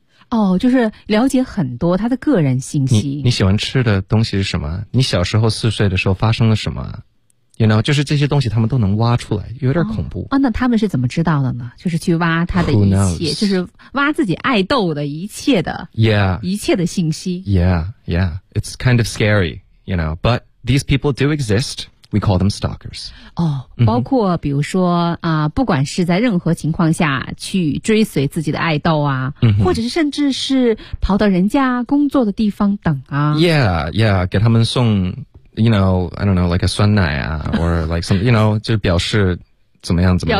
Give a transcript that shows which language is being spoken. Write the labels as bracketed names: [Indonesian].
[Chinese] 哦，就是了解很多他的个人信息。你喜欢吃的东西是什么，你小时候四岁的时候发生了什么， [English] you know, [Chinese] 就是这些东西他们都能挖出来，有点恐怖、哦哦、那他们是怎么知道的呢，就是去挖他的一切，就是挖自己爱豆的一切的、 [English] yeah. [Chinese] 一切的信息。 [English] Yeah, yeah, it's kind of scary, you know, but these people do exist, we call them stalkers. [Chinese] 哦，包括比如说啊、不管是在任何情况下去追随自己的爱豆啊、 mm-hmm. 或者是甚至是跑到人家工作的地方等啊。 [English] Yeah, yeah, [Chinese] 给他们送 [English] you know, I don't know, like a [Chinese] 酸奶啊 [English] or like some, you know, [Chinese] 就表示怎么样怎么样。